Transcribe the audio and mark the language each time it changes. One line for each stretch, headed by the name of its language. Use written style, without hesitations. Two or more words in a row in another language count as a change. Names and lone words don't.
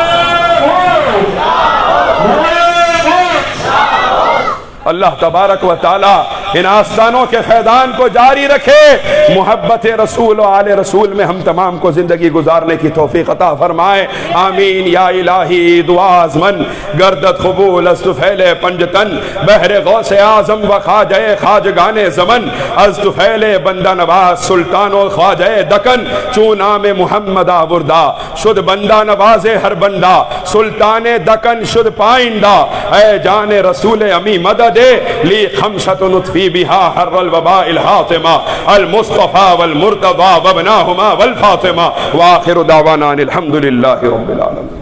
Urdu: اللہ تبارک و تعالی ان آستانوں کے فیضان کو جاری رکھے، محبت رسول و آل رسول میں ہم تمام کو زندگی گزارنے کی توفیق عطا فرمائے، آمین یا الہی۔
Persian: دعا ازمن گردت قبول از طفیل پنجتن، بحر غوث اعظم و خواجہ خواجگان زمن، از طفیل بندہ نواز سلطان و خواجہ دکن، چون نام محمد آوردہ شد بندہ نواز ہر بندہ، سلطان دکن شد پائندہ، اے جان رسول امی مدد
Arabic: لی خمسۃ نطفی بہا حر الوباء الحاطمہ، المصطفى والمرتضى وابناہما والفاطمہ، وآخر دعوانا الحمدللہ رب العالمین۔